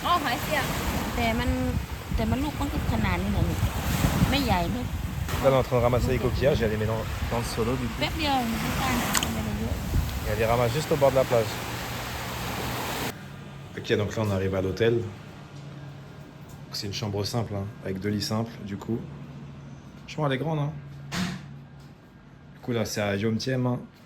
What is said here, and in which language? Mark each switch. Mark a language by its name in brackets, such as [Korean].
[Thai] อ๋อหอยเสียบแต่มันลูกมันก็ขนาดนี้เหรอลูกไม่ใหญ่ไม่ [French] Là on est en train de ramasser les coquillages et elle les met dans le solo du coup. [Thai] แป๊บเดียวมันก็ได้ไม่ได้เยอะ [French] Et elle les ramasse juste au bord de la plage. Ok, donc là on arrive à l'hôtel. C'est une chambre simple, hein, avec 2 lits simples du coup. Franchement elle est grande. Hein. Du coup là c'est à Jomtien. Hein.